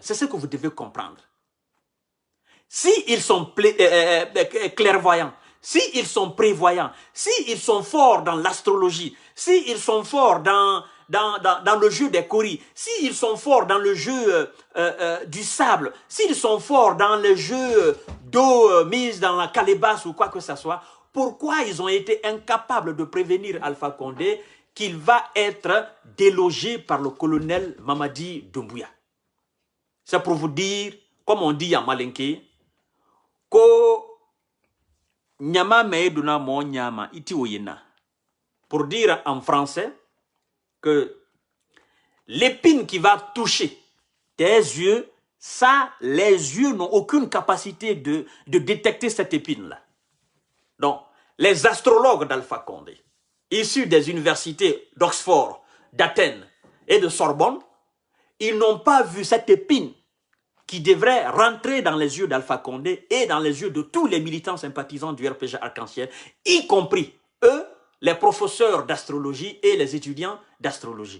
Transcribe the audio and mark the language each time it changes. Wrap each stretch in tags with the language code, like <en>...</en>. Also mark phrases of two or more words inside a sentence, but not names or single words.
<fr>C'est ce que vous devez comprendre. S'ils sont clairvoyants, s'ils sont prévoyants, s'ils sont forts dans l'astrologie, s'ils sont forts dans le jeu des coris, s'ils sont forts dans le jeu du sable, s'ils sont forts dans le jeu d'eau mise dans la calebasse ou quoi que ce soit, pourquoi ils ont été incapables de prévenir Alpha Condé qu'il va être délogé par le colonel Mamadi Doumbouya? C'est pour vous dire, comme on dit à Malinké,</fr> <man>ko nyama meeduna mo nyama iti oyena.</man> <fr>Pour dire en français que l'épine qui va toucher tes yeux, ça, les yeux n'ont aucune capacité de détecter cette épine-là. Donc, les astrologues d'Alpha Condé, issus des universités d'Oxford, d'Athènes et de Sorbonne, ils n'ont pas vu cette épine qui devrait rentrer dans les yeux d'Alpha Condé et dans les yeux de tous les militants sympathisants du RPG Arc-en-Ciel, y compris eux, les professeurs d'astrologie et les étudiants d'astrologie.</fr>